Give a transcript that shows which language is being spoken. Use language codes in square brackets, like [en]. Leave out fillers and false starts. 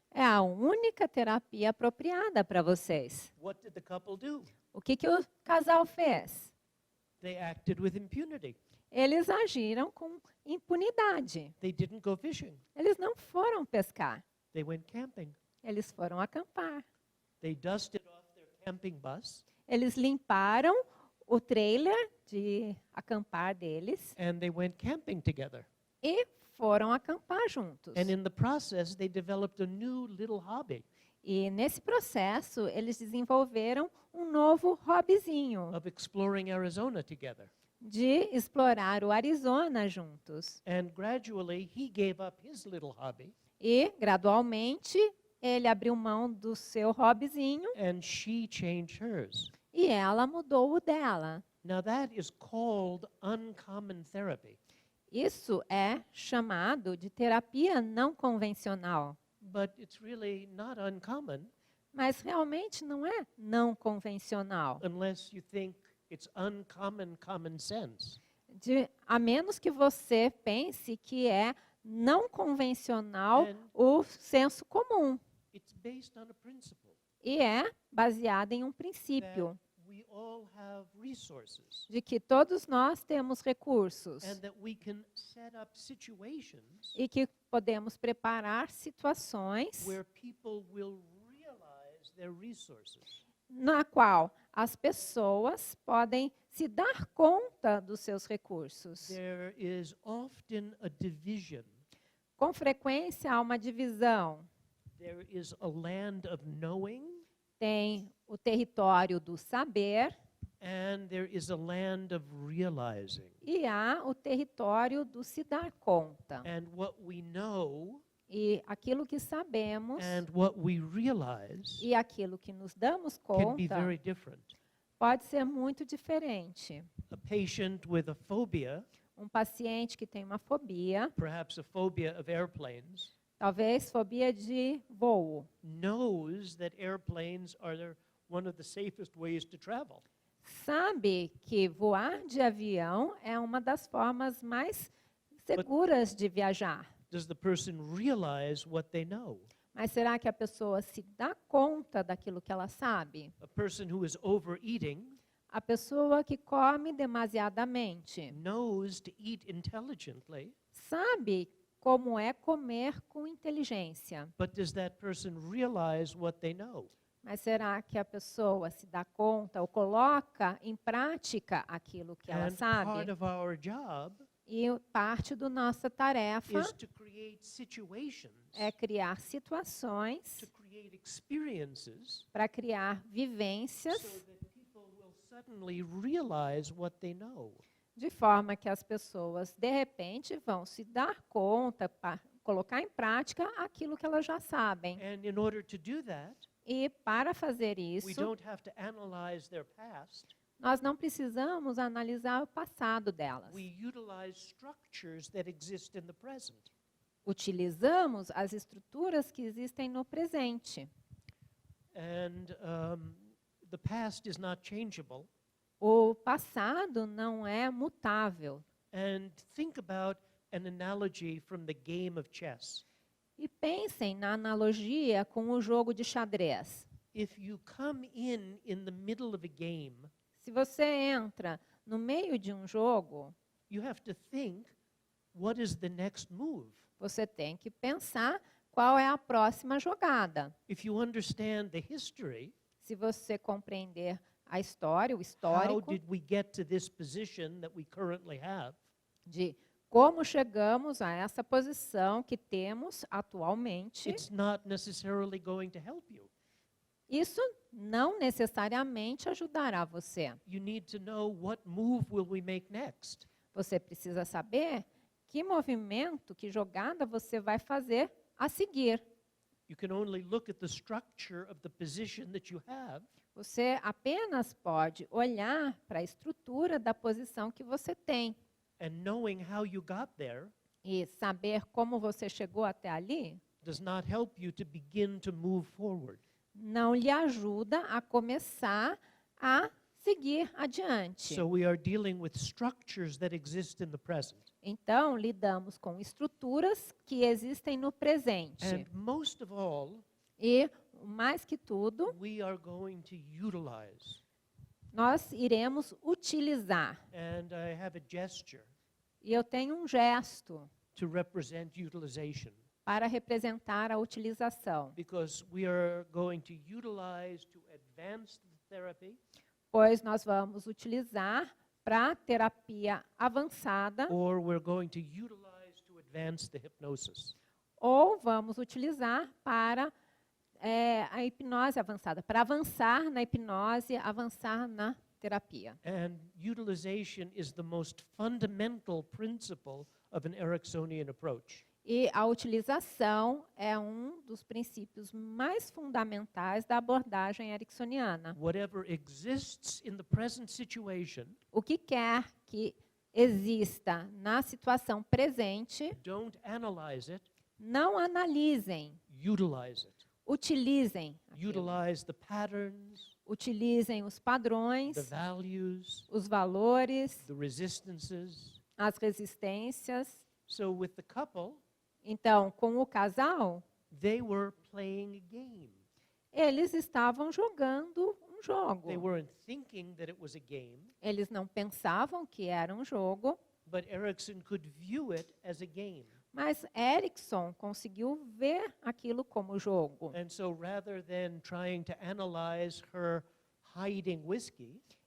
[pt] É a única terapia apropriada para vocês. [en] What did the couple do? [pt] O que o casal fez? [en] They acted with impunity. [pt] Eles agiram com impunidade. [en] They didn't go fishing. [pt] Eles não foram pescar. [en] They went camping. [pt] Eles foram acampar. [en] They dusted off their camping bus [pt] Eles limparam o trailer de acampar deles [en] and they went camping together. [pt] e foram acampar juntos. [en] And in the process, they developed a new little hobby [pt] E nesse processo, eles desenvolveram um novo hobbyzinho [en] of exploring Arizona together. [pt] de explorar o Arizona juntos. [en] And gradually, he gave up his little hobby [pt] E, gradualmente, ele abriu mão do seu hobbyzinho [en] and she changed hers. [pt] e ela mudou o dela. [en] Now, that is called uncommon therapy. [pt] Isso é chamado de terapia não convencional. [en] But it's really not uncommon [pt] Mas realmente não é não convencional. [en] unless you think it's uncommon common sense. [pt] A menos que você pense que é não convencional [en] And- [pt] o senso comum. [en] It's based on a principle [pt] E é baseado em um [en] that [pt] princípio [en] we all have resources [pt] de que todos nós temos recursos [en] and that we can set up situations [pt] e que podemos preparar situações [en] where people will realize their resources. [pt] na qual as pessoas podem se dar conta dos seus recursos. [en] There is often a division. [pt] Com frequência há uma divisão. [en] There is a land of knowing [pt] Tem o território do saber [en] and there is a land of realizing. [pt] e há o território do se dar conta. [en] And what we know [pt] E aquilo que sabemos [en] and what we realize [pt] e aquilo que nos damos [en] can be [pt] conta [en] very different. [pt] pode ser muito diferente. [en] A patient with a phobia, [pt] Um paciente que tem uma fobia, [en] perhaps a phobia of airplanes, [pt] talvez fobia de voo, [en] knows that airplanes are one of the safest ways to travel. [pt] sabe que voar de avião é uma das formas mais seguras de viajar. [en] Does the person realize what they know? [pt] Mas será que a pessoa se dá conta daquilo que ela sabe? [en] A person who is overeating [pt] A pessoa que come demasiadamente [en] knows to eat intelligently, [pt] sabe como é comer com inteligência. [en] but does that person realize what they know? [pt] Mas será que a pessoa se dá conta ou coloca em prática aquilo que ela [en] And part [pt] sabe? [en] of our job [pt] E parte da nossa tarefa [en] is to create situations, [pt] é criar situações [en] to create experiences, [pt] para criar vivências [en] so that people will suddenly realize what they know. [pt] de forma que as pessoas, de repente, vão se dar conta, para colocar em prática aquilo que elas já sabem. [en] And in order to do that, [pt] E para fazer [en] we [pt] isso, [en] don't have to analyze their past. [pt] nós não precisamos analisar o passado delas. [en] We utilize structures that exist in the present. [pt] Utilizamos as estruturas que existem no presente. [en] And the past is not changeable. [pt] O passado não é mutável. [en] And think about an analogy from the game of chess. [pt] E pensem na analogia com o jogo de xadrez. [en] If you come in the middle of a game, [pt] Se você entra no meio de um jogo, [en] you have to think, what is the next move? [pt] você tem que pensar qual é a próxima jogada. [en] If you understand the history, [pt] Se você compreender a história, o [en] how [pt] histórico [en] did we get to this position that we currently have? [pt] de como chegamos a essa posição que temos atualmente, [en] It's not necessarily going to help you. [pt] isso não necessariamente ajudará você. [en] You need to know what move will we make next. [pt] Você precisa saber que movimento, que jogada você vai fazer a seguir. [en] You can only look at the structure of the position that you have [pt] Você apenas pode olhar para a estrutura da posição que você tem [en] And knowing how you got there [pt] e saber como você chegou até ali [en] does not help you to begin to move forward. [pt] não lhe ajuda a começar a seguir adiante. [en] So we are dealing with structures that exist in the present. [pt] Então, lidamos com estruturas que existem no presente. [en] And most of all, [pt] E, mais que tudo, [en] we are going to utilize. [pt] nós iremos utilizar. [en] And I have a gesture [pt] E eu tenho um gesto [en] to represent utilization, [pt] para representar a utilização, [en] because we are going to utilize to advance the therapy, [pt] pois nós vamos utilizar para terapia avançada [en] or we're going to utilize to advance the hypnosis. [pt] ou vamos utilizar para a hipnose avançada, para avançar na hipnose, avançar na terapia. [en] And utilization is the most fundamental principle of an Ericksonian approach. [pt] E a utilização é um dos princípios mais fundamentais da abordagem ericksoniana. [en] Whatever exists in the present situation, [pt] O que quer que exista na situação presente, [en] don't analyze it, [pt] não analisem, [en] utilize it. [pt] utilizem aquilo. [en] Utilize the patterns, [pt] Utilizem os padrões, [en] the values, [pt] os valores, [en] the resistances. [pt] as resistências. [en] So with the couple, [pt] Então, com o casal, [en] they were playing a game. [pt] eles estavam jogando um jogo. [en] They weren't thinking that it was a game, [pt] Eles não pensavam que era um jogo, [en] but Erickson could view it as a game. [pt] mas Erickson conseguiu ver aquilo como jogo. [en] And so rather than trying to analyze her hiding whiskey,